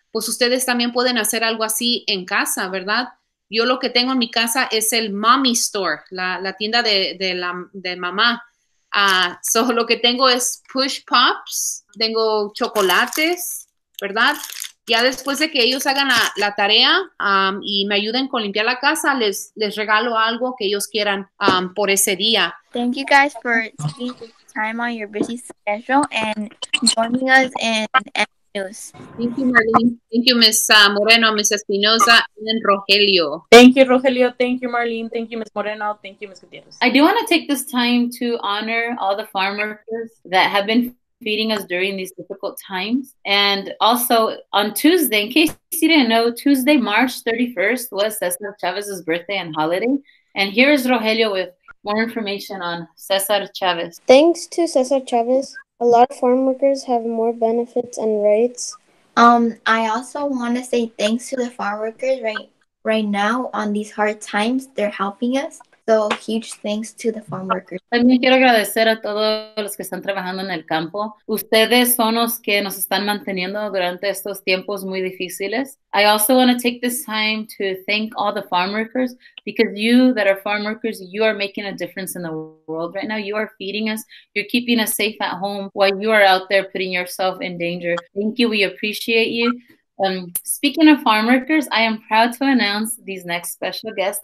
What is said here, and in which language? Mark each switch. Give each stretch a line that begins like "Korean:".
Spanish: Pues ustedes también pueden hacer algo así en casa, ¿verdad? Yo lo que tengo en mi casa es el Mommy Store, la tienda de mamá. Lo que tengo es push pops, tengo chocolates, ¿verdad? Ya después de que ellos hagan la tarea y me ayuden con limpiar la casa, les regalo algo que ellos quieran por ese día.
English: Thank you guys for taking time on your busy schedule and joining us in news. Thank you, Marlene. Thank you, Ms. Moreno, Ms. Espinosa, and Rogelio. Thank you, Rogelio. Thank you, Marlene. Thank you, Ms. Moreno. Thank you, Ms. Gutierrez. I do want to take this time to honor all the farm workers that have been feeding us during these difficult times. And also on Tuesday, in case you didn't know, Tuesday, March 31st was Cesar Chavez's birthday and holiday. And here is Rogelio with more information on Cesar Chavez. Thanks to Cesar Chavez, a lot of farm workers have more benefits and rights. I also want to say thanks to the farm workers right now on these hard times. They're helping us. So huge thanks to the farm workers.
Spanish: También quiero agradecer a todos los que están trabajando en el campo. Ustedes son los que nos están manteniendo durante estos tiempos muy difíciles.
English: I also want to take this time to thank all the farm workers, because you that are farm workers, you are making a difference in the world right now. You are feeding us. You're keeping us safe at home while you are out there putting yourself in danger. Thank you. We appreciate you. Speaking of farm workers, I am proud to announce these next special guests.